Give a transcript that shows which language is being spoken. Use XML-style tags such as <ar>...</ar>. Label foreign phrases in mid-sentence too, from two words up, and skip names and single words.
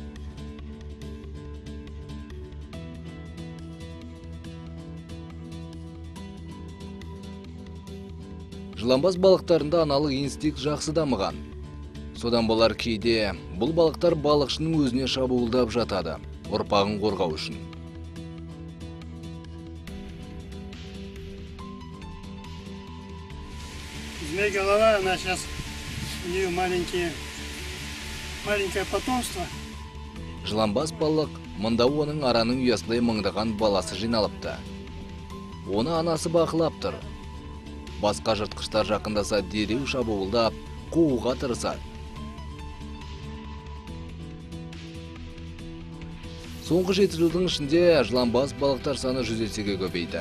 <kk>Жыланбас балықтарында аналық инстинкт жақсы дамыған. Содан болар кейде бұл балықтар балықшының өзіне шабуылдап жатады, ұрпағын қорғау үшін.</kk> <ru>Змей-голова, она сейчас, у нее маленькое потомство.</ru> <kk>Жыланбас балық, мұнда оның араның ұясындай мыңдаған баласы жиналыпты. Оны анасы бақылап тұр. Басқа жыртқыштар жақындаса дереу шабуылдап, қууға тырысады. Соңғы 7 жылдың ішінде жыланбас балықтар саны 100 есеге көбейді.</kk>